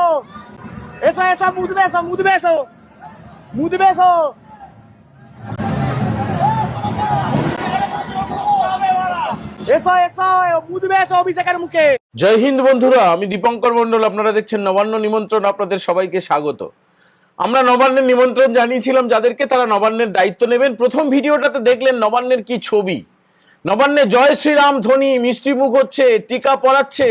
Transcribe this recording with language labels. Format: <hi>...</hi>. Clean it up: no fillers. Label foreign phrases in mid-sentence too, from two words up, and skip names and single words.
<es>Eso, mudo beso. Mudo beso. Eso, mudo beso,</es> <bn>অভিষেকের মুখে। জয় হিন্দ বন্ধুরা, আমি দীপঙ্কর মন্ডল। আপনারা দেখছেন নবান্ন নিমন্ত্রণ। আপনাদের সবাইকে স্বাগত। আমরা নবান্নের নিমন্ত্রণ জানিয়েছিলাম যাদেরকে, তারা নবান্নের দায়িত্ব নেবেন। প্রথম ভিডিওটাতে দেখলেন নবান্নের কি ছবি। নবান্নে জয় শ্রীরাম ধ্বনি, মিষ্টি মুখ হচ্ছে, টিকা পড়াচ্ছে।</bn>